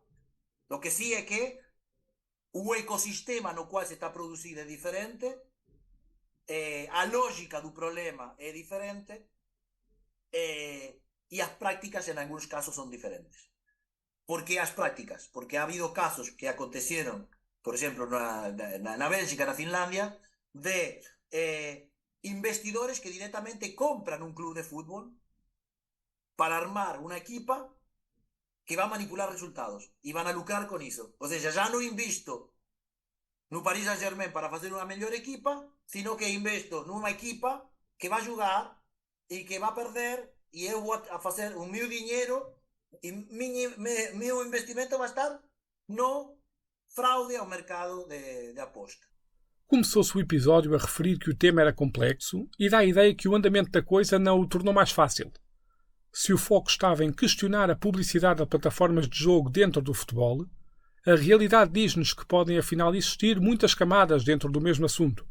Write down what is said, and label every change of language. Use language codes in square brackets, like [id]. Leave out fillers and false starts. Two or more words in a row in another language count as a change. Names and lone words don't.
[pt] O que sim é que o ecossistema no qual se está produzindo é diferente. A lógica do problema é diferente. E as práticas, em alguns casos, são diferentes. Por que as práticas? [es] Porque ha habido casos [pt] que aconteceram, por exemplo, na Bélgica, na Finlândia, de investidores [es] que directamente compran un club de fútbol para armar una equipa que va a manipular resultados y van a lucrar con eso. O sea, ya no invisto no Paris Saint-Germain para hacer una mejor equipa, sino que [pt] investo numa equipa [es] que va a jugar y que va a perder y eu voy a hacer un meu dinero y [pt] meu investimento [es] va a estar [pt] no fraude ao mercado de aposta. Começou-se o episódio a referir que o tema era complexo e dá a ideia que o andamento da coisa não o tornou mais fácil. Se o foco estava em questionar a publicidade de plataformas de jogo dentro do futebol, a realidade diz-nos que podem afinal existir muitas camadas dentro do mesmo assunto.